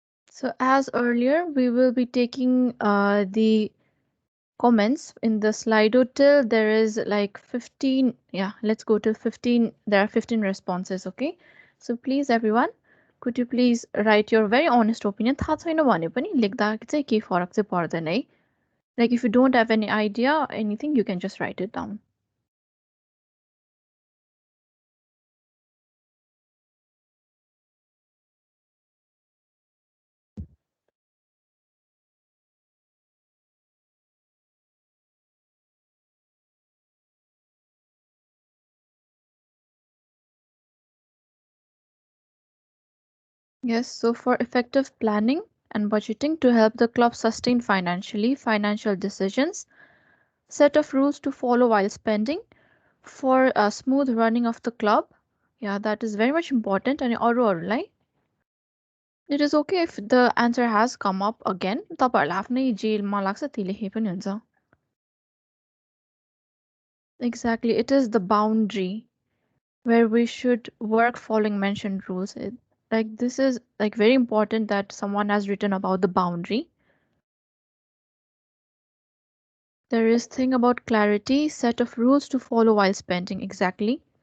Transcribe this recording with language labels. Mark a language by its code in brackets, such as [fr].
[en] So as earlier, we will be taking the comments in the Slido till there is like 15. Yeah, let's go to 15. There are 15 responses, okay? So please everyone, could you please write your very honest opinion? [ne] थाहा छैन भने पनि लेख्दा चाहिँ केही फरक चाहिँ पर्दैन है. [en] Like if you don't have any idea, anything, you can just write it down. Yes, so for effective planning and budgeting to help the club sustain financial decisions, set of rules to follow while spending, for a smooth running of the club. Yeah, that is very much important. And अरूहरूलाई it is okay if the answer has come up again. [ne] तपाईँहरूलाई आफ्नै जेलमा लाग्छ त्यही लेखे पनि हुन्छ. [en] Exactly, it is the boundary where we should work following mentioned rules. Like this is like very important that someone has written about the boundary. There is thing about clarity, set of rules to follow while spending. Exactly.